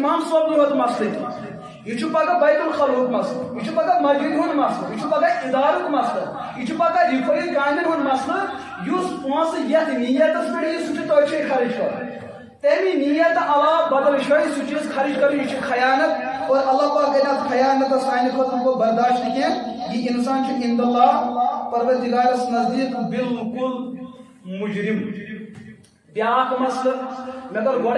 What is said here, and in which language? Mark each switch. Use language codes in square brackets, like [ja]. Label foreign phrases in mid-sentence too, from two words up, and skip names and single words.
[ks] امام صٲبنٕے یوت مسلہٕ تہِ یہ پگہ بیت الخلوُک مسلہٕ یہ پگہ مسجد ہُنٛد مسلہٕ یہ پگہ ادارُک مسلہٕ یہ پگہ رفٲیی کامٮ۪ن ہُنٛد مسلہٕ یُس پونٛسہٕ یتھ نیتس پٮ۪ٹھ یی سُہ چھُ تۄہہِ چھُے خرچ کرُن تمہِ نیت علاوٕ بدل جایہِ سُہ چیٖز خرچ کرُن یہِ چھُ خیانت اور اللہ پاک کرِ اتھ خیانتس سانہِ خٲطرٕ گوٚو برداشت نہٕ کینٛہہ یہِ انسان چھُ [ar] عند اللہ [ks] پروردگارس نزدیٖک بالکل مجرم بیاکھ مسلہٕ مےٚ کٔر گۄڈے